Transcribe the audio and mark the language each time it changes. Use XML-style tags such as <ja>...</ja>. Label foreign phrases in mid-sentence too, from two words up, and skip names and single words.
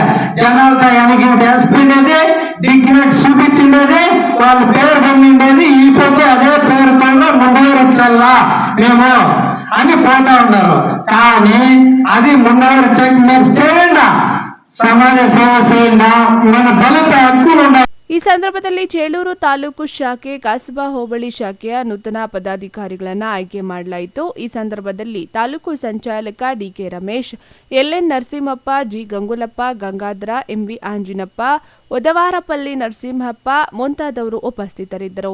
<te>జనాలతో వెనక్కి వేసుకుండేది, డిగ్నేట్ చూపించిండేది, వాళ్ళ పేరు పొందిండేది. ఈ పొద్దు అదే పేరుతో ముందరొచ్చల్లా మేము అని పోతా ఉన్నారు. కానీ అది ముందర మీరు చేయండి, సమాజ సేవ చేయండి, మన దళిత హక్కులు ఉండాలి.</te> <kn>ಈ ಸಂದರ್ಭದಲ್ಲಿ ಚೇಳೂರು ತಾಲೂಕು ಶಾಖೆ, ಕಸಬಾ ಹೋಬಳಿ ಶಾಖೆಯ ನೂತನ ಪದಾಧಿಕಾರಿಗಳನ್ನು ಆಯ್ಕೆ ಮಾಡಲಾಯಿತು. ಈ ಸಂದರ್ಭದಲ್ಲಿ ತಾಲೂಕು ಸಂಚಾಲಕ ಡಿಕೆ ರಮೇಶ್, ಎಲ್ಎನ್ ನರಸಿಂಹಪ್ಪ, ಜಿ ಗಂಗುಲಪ್ಪ, ಗಂಗಾಧರ, ಎಂವಿ ಆಂಜಿನಪ್ಪ, ಒದವಾರಪಲ್ಲಿ ನರಸಿಂಹಪ್ಪ ಮುಂತಾದವರು ಉಪಸ್ಥಿತರಿದ್ದರು.</kn>